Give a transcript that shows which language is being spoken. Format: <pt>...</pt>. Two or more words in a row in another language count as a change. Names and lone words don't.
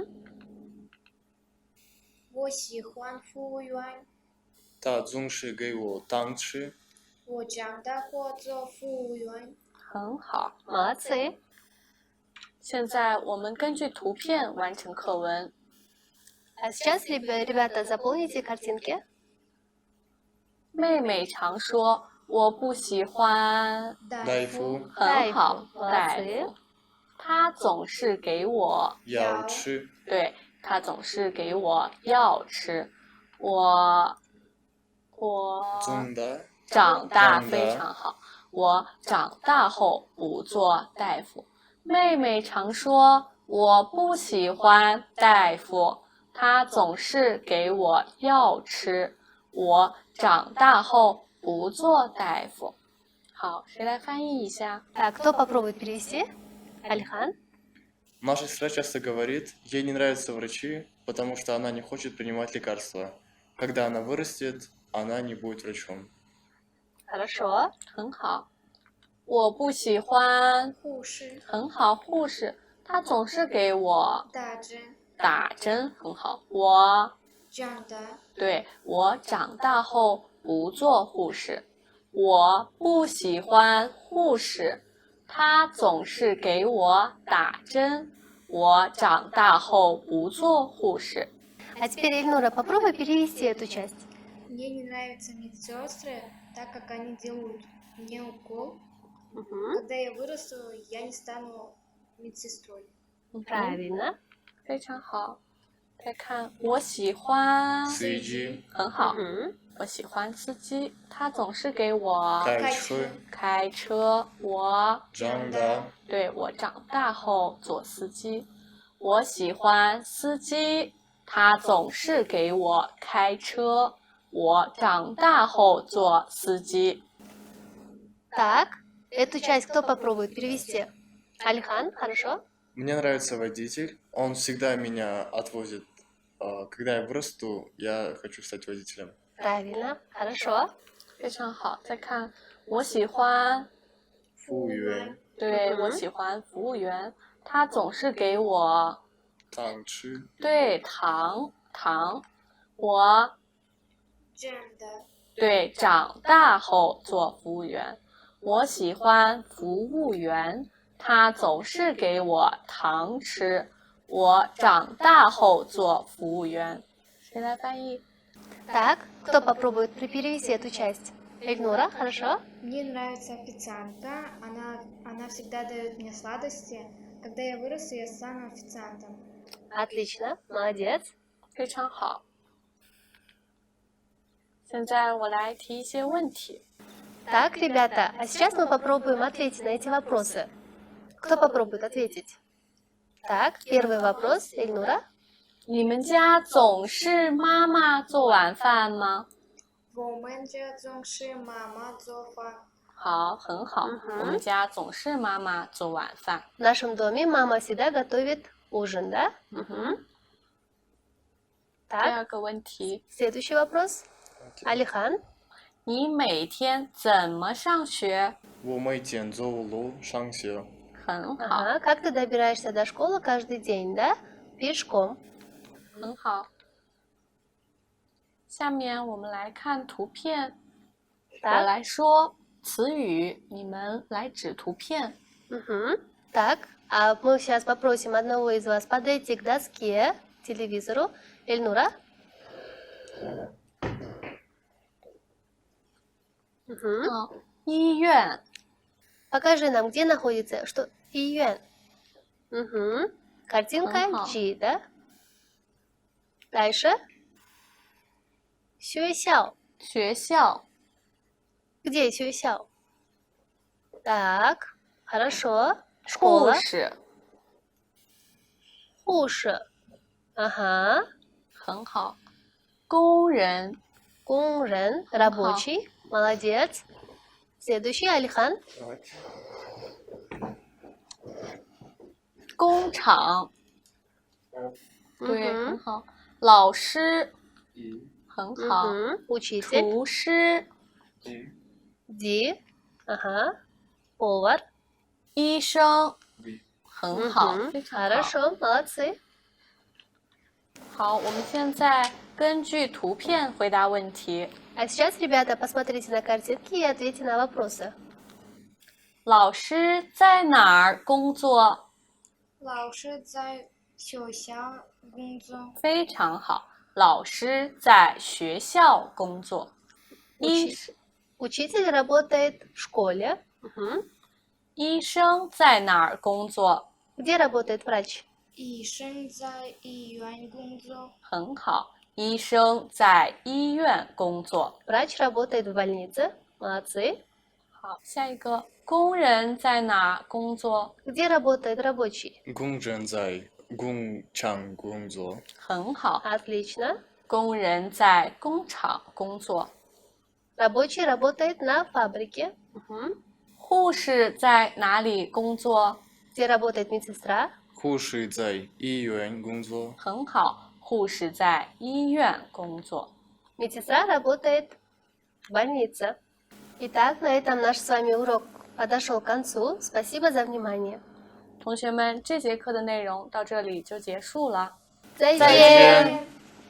<zh>我喜欢服务员。他总是给我糖吃。我长大后做服务员。很好。</zh> <ru>Молодцы.</ru> <zh>现在我们根据图片完成课文。</zh> <ru>А сейчас, ребята, заполните картинки.</ru> <zh>妹妹常说我不喜欢。大夫。很好，大夫。</zh> <ru>Молодцы.</ru> <zh>他总是给我。药吃。对，他总是给我药吃。我长大非常好。我长大后不做大夫。妹妹常说我不喜欢大夫，他总是给我药吃。我长大后不做大夫。好，谁来翻译一下？</zh> <ru>Так, кто попробует перевести? Алихан? Наша сестра часто говорит, ей не нравятся врачи, потому что она не хочет принимать лекарства. Когда она вырастет, она не будет врачом. Хорошо.</ru> <zh>很好。我不喜欢。护士。很好，护士，他总是给我打针。打针，很好。我长大。对，我长大后不做护士。我不喜欢护士，他总是给我打针。我长大后不做护士。</zh> <ru>А теперь, Эльнура, попробуй перевести эту часть. Мне не нравятся медсестры, так как они делают мне укол. Когда я вырасту, я не стану медсестрой. Правильно.</ru> <zh>非常好。再看，我喜欢。司机。很好。 Мгм. 我喜欢司机，他总是给我开车。开车。我长大。对，我长大后做司机。我喜欢司机，他总是给我开车。我长大后做司机。</zh> <ru>Так, эту часть кто попробует перевести? Алихан, хорошо? Мне нравится водитель. Он всегда меня отвозит. Когда я вырасту, я хочу стать водителем. Правильно, хорошо.</ru> <zh>非常好。再看，我喜欢。服务员。对，我喜欢服务员，他总是给我糖吃。对，糖。我长大。对，长大后做服务员。我喜欢服务员，他总是给我糖吃。我长大后做服务员。谁来翻译？</zh> <ru>Так, кто попробует перевести эту часть? Эльнура, хорошо? Мне нравится официантка, она всегда дает мне сладости. Когда я вырасту, я стану официантом. Отлично, молодец.</ru> <zh>非常好。现在我来提一些问题。</zh> <ru>Так, ребята, а сейчас мы попробуем ответить на эти вопросы. Кто попробует ответить? Так, первый вопрос, Эльнура.</ru> <zh>你们家总是妈妈做晚饭吗？我们家总是妈妈做饭。好，很好。我们家总是妈妈做晚饭。</zh> <ru>В нашем доме мама всегда готовит ужин, да? Мгм.</ru> <zh>第</zh> <ru>Так,</ru> <zh>二个问题，</zh> <ru>следующий вопрос. Алихан,</ru> <zh>你每天怎么上学？我每天走路上学。很好，</zh> <ru>Ага, как ты добираешься до школы каждый день, да? Пешком.</ru> <zh>很好。下面我们来看图片，我</zh> <ru>Так,</ru> <zh>来说词语，你们来指图片。 мгм.</zh> <ru>Так, а мы сейчас попросим одного из вас подойти к доске, к телевизору. Эльнура. Мгм.</ru> <zh>好，医院，</zh> <ru>Покажи нам, где находится, что июнь. Мгм. Картинка Ага. G, да? Дальше.</ru> <zh>学校. 学校，</zh> <ru>Где 学校? Так, хорошо.</ru> <zh>护</zh> <ru>Школа.</ru> <zh>士，护士. Ага. 很好。工人，工人,</zh> <ru>рабочий. Молодец. Следующий, Алихан.</ru> <zh>工厂，对， Мгм. 很好。老师，很好。</zh> <ru>Мгм. Учитель.</ru> <zh>厨师，</zh> <ru>Ди. Ага. Повар.</ru> <zh>医生，很好， Мгм. 非常好。</zh> <ru>Хорошо, молодцы.</ru> <zh>好，我们现在根据图片回答问题。</zh> <ru>А сейчас, ребята, посмотрите на картинки и ответьте на вопросы.</ru> <zh>老师在哪儿工作？老师在学校工作。非常好，老师在学校工作。</zh> <ru>Учитель. Учитель работает в школе. Мгм.</ru> <zh>医生在哪儿工作？</zh> <ru>Где работает врач?</ru> <zh>医生在医院工作。很好，医生在医院工作。</zh> <ru>Врач работает в больнице. Молодцы.</ru> <zh>好，下一个，工人在哪儿工作？</zh> <ru>Где работает рабочий?</ru> <zh>工人在工厂工作。很好，</zh> <ru>Отлично.</ru> <zh>工人在工厂工作。</zh> <ru>Рабочий работает на фабрике. Мгм.</ru> <zh>护士在哪里工作？</zh> <ru>Где работает медсестра?</ru> <zh>护士在医院工作。很好，护士在医院工作。</zh> <ru>Медсестра работает в больнице. Итак, на этом наш с вами урок подошел к концу. Спасибо за внимание.</ru> <zh>同学们，这节课的内容到这里就结束了。再再见。见。</zh>